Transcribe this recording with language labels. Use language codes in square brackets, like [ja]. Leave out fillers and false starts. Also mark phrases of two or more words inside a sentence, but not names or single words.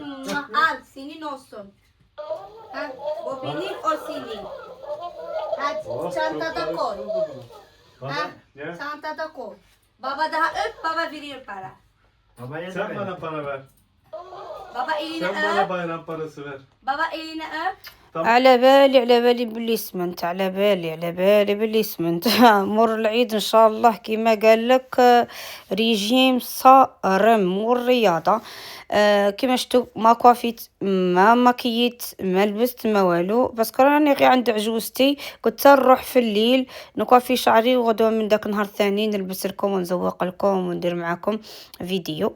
[tr] Al senin olsun. Ha, o benim o senin. Hadi çantada koy. Baba, Ha, Gel. çantada koy. Baba daha öp, baba veriyor para. babaya da Sen ver. bana para ver. Baba elini Sen bana öp. bayram parası ver. Baba elini öp. [ar] على بالي باللي سمنت على بالي باللي سمنت. مر العيد ان شاء الله كيما قال لك. ريجيم صارم والرياضه. كيما شفتوا ما كوافيت ما ماكيت ما لبست ما والو باسكو راني غير عند عجوزتي قلت نروح في الليل نكوافي شعري وغدوه من داك النهار الثاني نلبس لكم ونزوق لكم وندير معكم فيديو.